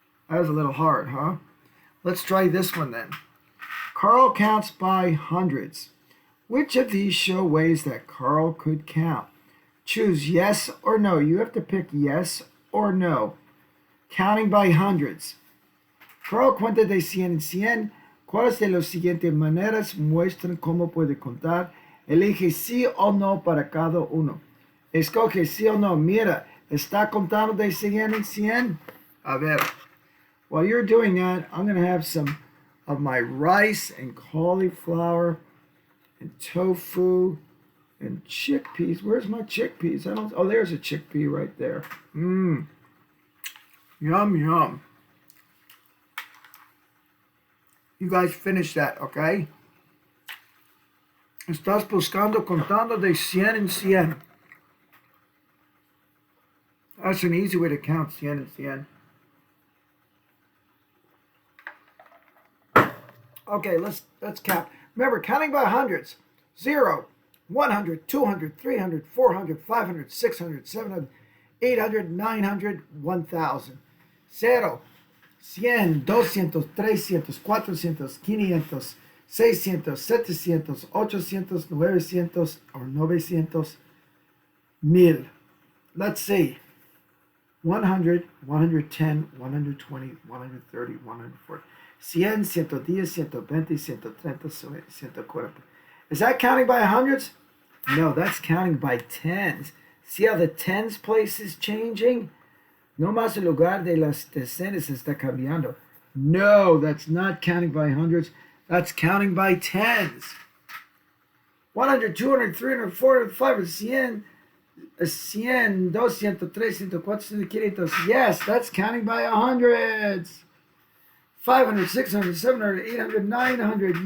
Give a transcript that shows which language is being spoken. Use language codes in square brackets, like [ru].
[en] That was a little hard, huh? Let's try this one then. Carl counts by hundreds. Which of these show ways that Carl could count? Choose yes or no. You have to pick yes or no. Counting by hundreds. [es] Carl cuenta de 100 en 100. ¿Cuáles de las siguientes maneras muestran cómo puede contar? Elige sí o no para cada uno. Escoge sí o no. Mira, ¿está contando de 100 en 100? A ver. [en] While you're doing that, I'm going to have some of my rice and cauliflower and tofu and chickpeas. Where's my chickpeas? Oh, there's a chickpea right there. Yum, yum. You guys finish that, okay? [es] Estás buscando contando de 100 en 100. [en] That's an easy way to count [es] 100 en 100. [en] Okay, let's count. Remember, counting by hundreds. 0, 100, 200, 300, 400, 500, 600, 700, 800, 900, 1000. 0, 100, 200, 300, 400, 500, 600, 700, 800, 900, or 900, 1000. Let's see. 100, 110, 120, 130, 140. 100, 110, 120, 130, 140. Is that counting by hundreds? No, that's counting by tens. See how the tens place is changing? [es] No más el lugar de las decenas está cambiando. [en] No, that's not counting by hundreds. That's counting by tens. 100, 200, 300, 400, 500, 100, 100, 200, 300, 400, 500. Yes, that's counting by hundreds. 500, 600, 700, 800, 900.